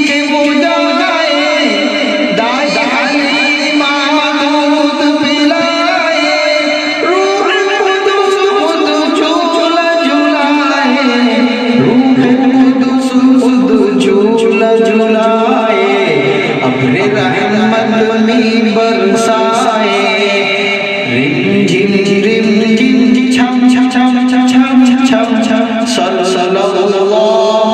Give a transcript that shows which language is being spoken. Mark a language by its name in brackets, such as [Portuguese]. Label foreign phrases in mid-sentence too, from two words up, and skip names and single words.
[Urdu] کے بجائے دائی حلیمہ دودھ پلائے، روح قدس خود جھولا جھولائے، روح قدس خود جھولا جھولائے، ابر رحمت میں برسائے، رم جھم رم جھم چھم چھم چھم چھم چھم، [Arabic] صلی اللہ